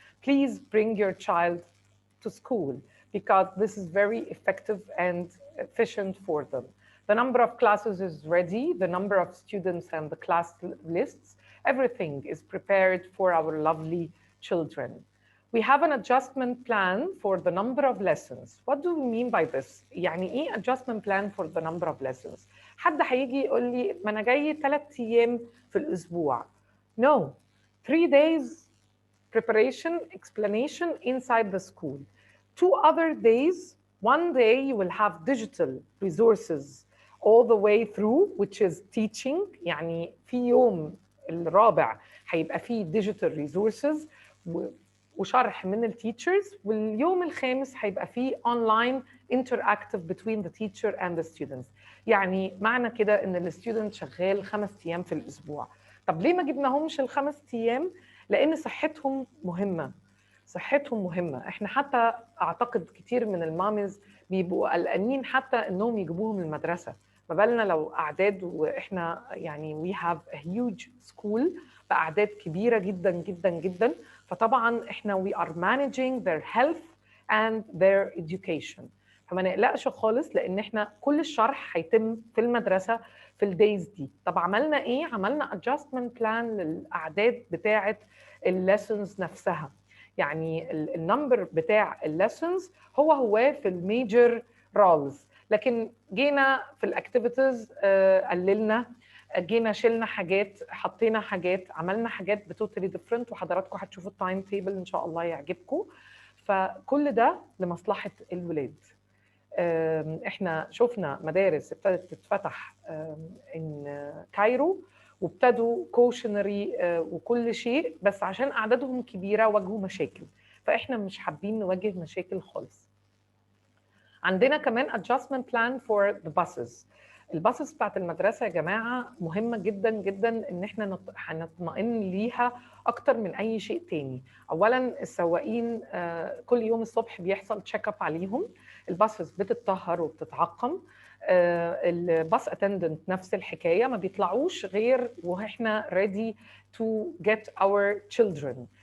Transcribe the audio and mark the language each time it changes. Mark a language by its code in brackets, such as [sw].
[en] Please bring your child to school, because this is very effective and efficient for them. The number of classes is ready, the number of students and the class lists, everything is prepared for our lovely children. We have an adjustment plan for the number of lessons. What do we mean by this? [ar] يعني ايه [en] adjustment plan for the number of lessons؟ [ar] حد هيجي يقول لي ما انا جاي 3 ايام في الاسبوع. [en] No, 3 days preparation, explanation inside the school. 2 other days, one day you will have digital resources all the way through, which is teaching. [ar] يعني في يوم الرابع هيبقى فيه digital resources وشرح من التيتشرز، واليوم الخامس هيبقى فيه اونلاين [en] interactive between the teacher and the students. [ar] يعني معنى كده ان الستودنت شغال 5 ايام في الاسبوع. طب ليه ما جبناهمش ال5 ايام؟ لان صحتهم مهمه. صحتهم مهمه. احنا حتى اعتقد كتير من المامز بيبقوا قلقانين حتى انهم يجيبوهم المدرسه، ما بالنا لو اعداد، واحنا يعني [en] we have a huge school [ar] باعداد كبيره جدا جدا جدا. فطبعا احنا [en] we are managing their health and their education. [ar] فما نقلقش خالص، لان احنا كل الشرح هيتم في المدرسه في الدايز دي. طب عملنا ايه؟ عملنا [en] adjustment plan [ar] للاعداد بتاعه الليسنز نفسها. يعني النمبر بتاع الليسنز هو في الميجر رولز، لكن جينا في الاكتيفيتيز قللنا، جينا شلنا حاجات، حطينا حاجات، عملنا حاجات بتوتالي ديفرنت، وحضراتكم هتشوفوا التايم تيبل ان شاء الله يعجبكم. فكل ده لمصلحه الولاد. احنا شفنا مدارس ابتدت تتفتح ان كايرو، وابتدوا كوشنري وكل شيء، بس عشان اعدادهم كبيره واجهوا مشاكل، فاحنا مش حابين نواجه مشاكل خالص. عندنا كمان [en] adjustment plan for the buses. [ar] الباصز بتاعت المدرسه يا جماعه مهمه جدا جدا، ان احنا هنطمئن ليها اكتر من اي شيء تاني. اولا السواقين كل يوم الصبح بيحصل تشيك اب عليهم، الباصز بتتطهر وبتتعقم، الباص اتندنت نفس الحكايه، ما بيطلعوش غير واحنا [en] ready to get our children.